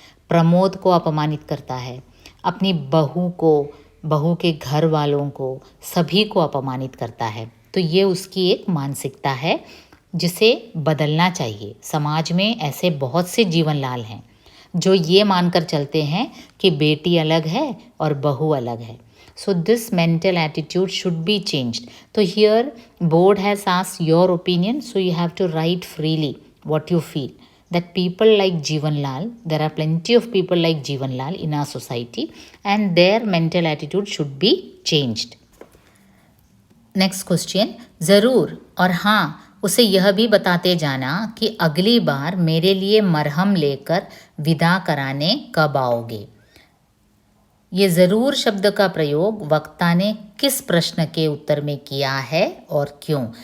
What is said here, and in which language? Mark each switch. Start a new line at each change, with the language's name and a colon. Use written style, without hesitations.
Hindi: प्रमोद को अपमानित करता है, अपनी बहू को, बहू के घर वालों को, सभी को अपमानित करता है। तो ये उसकी एक मानसिकता है जिसे बदलना चाहिए। समाज में ऐसे बहुत से जीवनलाल हैं जो ये मानकर चलते हैं कि बेटी अलग है और बहू अलग है।
English: So this mental attitude should be changed. So here board has asked your opinion, so you have to write freely what you feel. That people like Jivanlal, there are plenty of people like Jivanlal in our society and their mental attitude should be changed. Next question,
Hindi: ज़रूर और हाँ उसे यह भी बताते जाना कि अगली बार मेरे लिए मरहम लेकर विदा कराने कब आओगे। ये ज़रूर शब्द का प्रयोग वक्ता ने किस प्रश्न के उत्तर में किया है और क्यों?